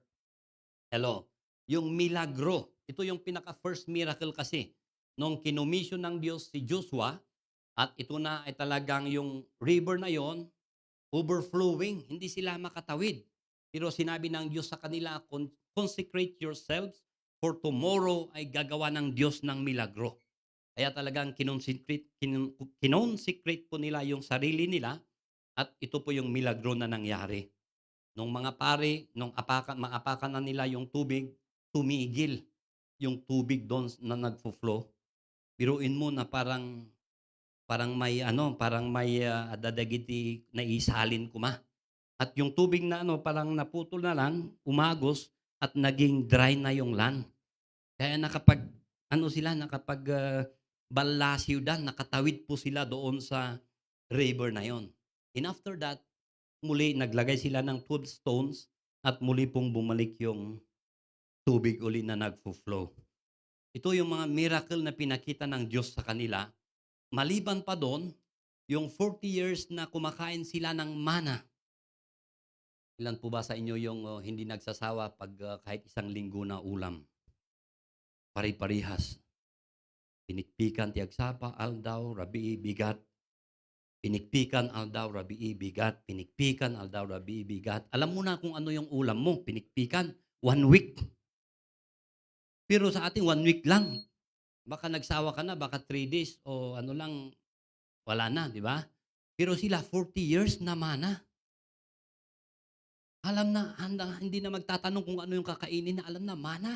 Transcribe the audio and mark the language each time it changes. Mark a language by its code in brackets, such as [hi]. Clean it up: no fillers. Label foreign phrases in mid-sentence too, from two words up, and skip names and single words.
[tl] Hello, yung milagro. Ito yung pinaka- [en] first miracle [tl] kasi nung kinomission ng Diyos si Joshua at ito na ay talagang yung river na yon overflowing, hindi sila makatawid. Pero sinabi ng Diyos sa kanila, [en] consecrate yourselves for tomorrow [tl] ay gagawa ng Diyos ng milagro. Kaya talagang kinonsecrate po nila yung sarili nila at ito po yung milagro na nangyari. Nung mga pare, nung maapakan na nila yung tubig, tumigil yung tubig doon na nagfo-flow. Biruin mo na parang may dadagiti na isalin kuma. At yung tubig na parang naputol na lang, umagos at naging dry na yung land. Kaya balla siyudad, nakatawid po sila doon sa river na yon. [en] And after that, [tl] muli naglagay sila ng 12 stones at muli pong bumalik yung tubig uli na nagfo-flow. Ito yung mga miracle na pinakita ng Diyos sa kanila. Maliban pa doon, yung 40 years na kumakain sila ng mana. Ilan po ba sa inyo yung hindi nagsasawa pag kahit isang linggo na ulam? Pari-parihas. [ilo] Pinikpikan tiagsapa, aldaw, rabii, bigat. Pinikpikan, aldaw, rabii, bigat. Pinikpikan, aldaw, rabii, bigat. [tl] Alam mo na kung ano yung ulam mo. Pinikpikan, 1 week. Pero sa ating 1 week lang. Baka nagsawa ka na, baka 3 days o wala na, di ba? Pero sila 40 years na mana. Alam na, hindi na magtatanong kung ano yung kakainin na, alam na, mana.